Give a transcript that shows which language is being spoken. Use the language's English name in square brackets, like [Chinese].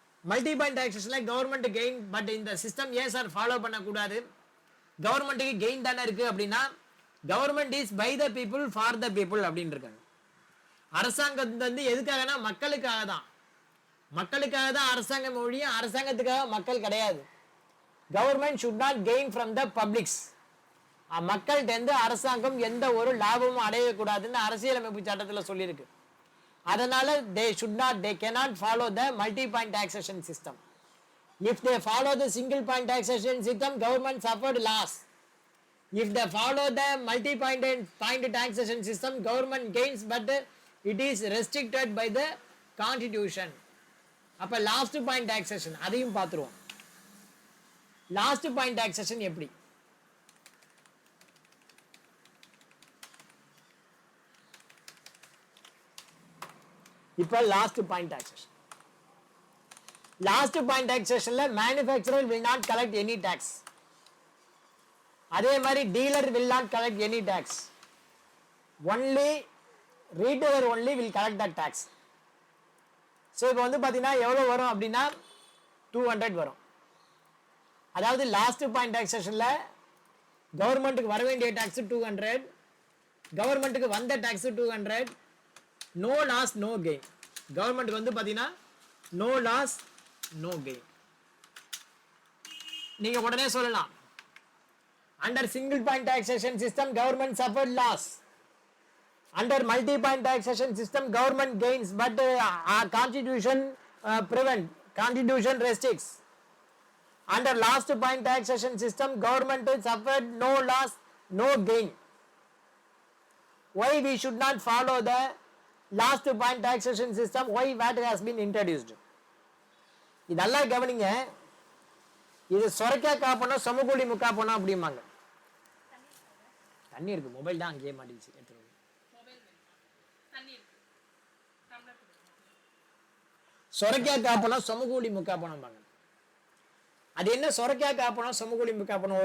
[Tamil] Multi point டாக்ஸேஷனில் government gain, but இந்த system ஏன் sir follow பண்ணக்கூடாது, கவர்மெண்ட்டுக்கு கெயின் தானே இருக்கு அப்படின்னா [English] government is by the people [Tamil] for the people அப்படின்னு இருக்காங்க. அரசாங்கம் வந்து எதுக்காகனா மக்களுக்காக தான். மக்களுக்காக தான் அரசாங்கம் ஒழிய அரசாங்கத்துக்காக மக்கள் கிடையாது. [English] Government should not gain from the publics. [Tamil] மக்கள்கிட்ட அரசாங்கம் எந்த ஒரு லாபமும் அடையக்கூடாதுன்னு அரசியலமைப்பு சட்டத்தில் சொல்லியிருக்கு. அதனால [English] they cannot follow the multi point taxation system. If they follow the single point taxation system, government suffered loss. If they follow the multi point taxation system, government gains, but it is restricted by the constitution. [Tamil] அப்ப last point taxation அதையும் பார்த்துருவோம். Last point taxation எப்படி? இப்ப last point taxation. [English] Last point டாக்ஸேஷன்ல manufacturer will not collect any tax. [Tamil] அதே மாதிரி [English] Dealer will not collect any tax. Only retailer only will collect that tax. [Tamil] So இப்போ வந்து பார்த்தீங்கன்னா எவ்வளோ வரும் அப்படின்னா 200 வரும். அதாவது லாஸ்ட் பாயிண்ட் டாக்ஸேஷனில் கவர்மெண்ட்டுக்கு வர வேண்டிய டேக்ஸ் 200, கவர்மெண்ட்டுக்கு வந்த tax 200, [English] No loss no gain. [Tamil] கவர்மெண்ட்டுக்கு வந்து பார்த்தீங்கன்னா [English] No loss no gain. [Tamil] நீங்கள் உடனே சொல்லலாம் [English] Under single point taxation system government suffered loss. Under multi-point taxation system, government gains, but constitution constitution restricts. Under last point taxation system, government suffered no loss, no gain. Why we should not follow the last point taxation system? Why VAT has been introduced? [Tamil] இதெல்லாம் கவனிங்க. இது சொரக்கா காப்பணும் சமூகூலி முக்கா போனோம் அப்படிம்பாங்க. தண்ணி இருக்கு, mobile தான் அங்கேயே மாட்டிச்சு. சொரக்கா காப்பணம் சமூகூலி முக்கா பணம். அது என்ன சொரக்கா காப்பணம் சமூகூலி முக்கா பணம்?